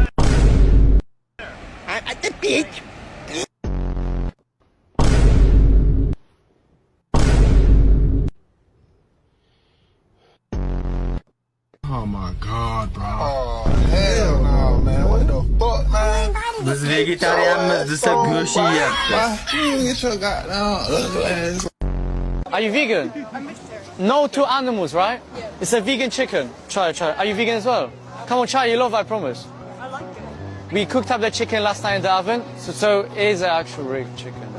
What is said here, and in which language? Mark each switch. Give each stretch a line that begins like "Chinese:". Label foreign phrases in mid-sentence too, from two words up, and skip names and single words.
English: I'm at the beach. Oh my god, bro. Oh, hell no, man. What the fuck, man?
Uzbek: Biz vegetarianmiz desa go'sht yeyapti.
English: Get your goddamn ugly ass. Are you vegan? I'm vegetarian. No to animals, right? Yeah. It's a vegan chicken. Try. Are you vegan as well? Come on, try. You love it, I promise. I like it. We cooked up the chicken last night in the oven, so it is an actual real chicken.